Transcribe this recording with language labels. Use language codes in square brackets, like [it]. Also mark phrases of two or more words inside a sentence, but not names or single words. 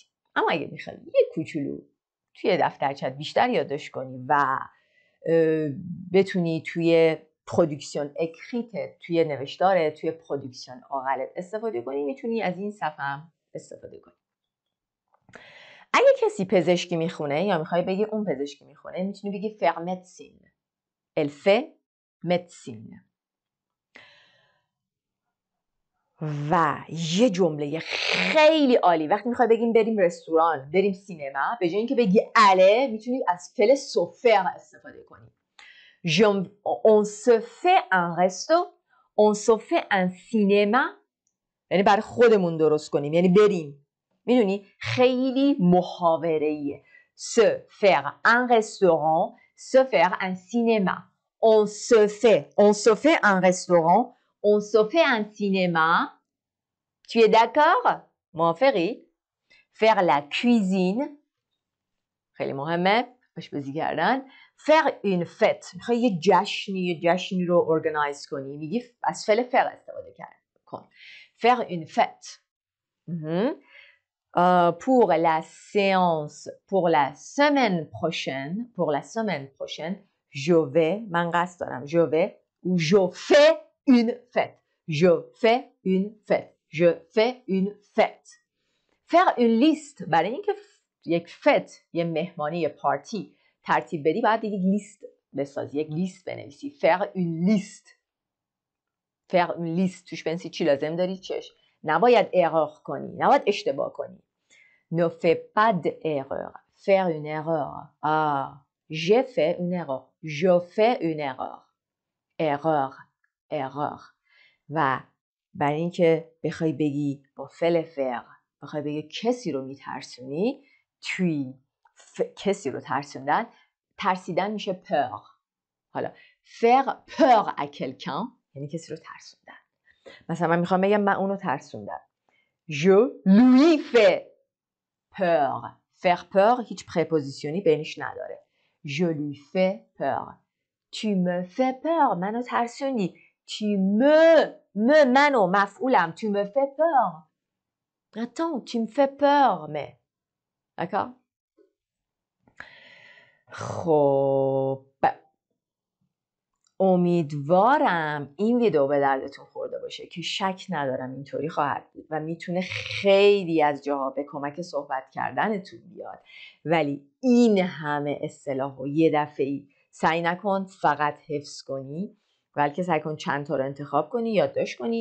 [fa] اما اگه میخوای یه کوچولو توی دفترچت بیشتر یادداشت کنی و بتونی توی [fr] production écrite, [fa] توی نوشتارت، توی [fr] production orale [fa] استفاده کنی، میتونی از این صفحه هم استفاده کنی. اگه کسی پزشکی میخونه یا میخوای بگی اون پزشکی میخونه، میتونی بگی [fr] faire médecine. elle fait médecine. [fa] و یه جمله خیلی عالی وقتی میخوای بگیم بریم رستوران، بریم سینما، به جای اینکه بگی اله میتونی از فعل [fr] se faire [fa] استفاده کنی. [fr] on se fait un resto, on se fait un cinéma. [fa] یعنی برای خودمون درست کنیم، یعنی بریم. میدونی خیلی محاوره‌ایه. [fr] se faire un restaurant, se faire un cinéma. on se fait un restaurant, on se fait un cinéma. tu es d'accord؟ موافقی؟ faire la cuisine. [fa] خیلی مهمه آشپزی کردن. [fr] faire une fête. [fa] میخوای یه جشنی رو ارگانایز کنی، میگی از فعل faire استفاده کن. [fr] faire une fête. pour la séance, pour la semaine prochaine, je vais, [fa] من قصد دارم, [fr] je vais ou je fais une fête. je fais une fête. je fais une fête. faire une liste. [fa] برای اینکه یک فت، یه مهمانی، یه پارتی ترتیب بدی باید دیگه لیست بسازی، یک لیست بنویسی. [fr] faire une liste. faire une liste [fa] توش بنویسی چی لازم داری چش. نباید erreur کنی، نباید اشتباه کنی. [fr] ne fais pas d'erreur. faire une erreur. Ah, j'ai fait une erreur. Je fais une erreur. erreur. erreur. [fa] و برای اینکه بخوای بگی با فعل فعل بخوای بگی کسی رو میترسونی، توی کسی رو ترسیدن میشه peur. حالا [fr] faire peur à quelqu'un [fa] یعنی کسی رو ترسوندن. مثلا من میخوام بگم من اونو ترسوندم. [fr] je lui fais peur. faire peur [fa] هیچ پرپوزیشنی بینش نداره. [fr] je lui fais peur. tu me fais peur. [fa] منو ترسونی. [fr] tu me [fa] منو مفعولم. [fr] tu me fais peur. attends, tu me fais peur. mais d'accord. [fa] خب امیدوارم این ویدیو به دردتون خورده باشه که شک ندارم اینطوری خواهد بود و میتونه خیلی از جاها به کمک صحبت کردنتون بیاد. ولی این همه اصطلاح و یه دفعه‌ای سعی نکن فقط حفظ کنی، بلکه سعی کن چند تا رو انتخاب کنی، یادداشت کنی.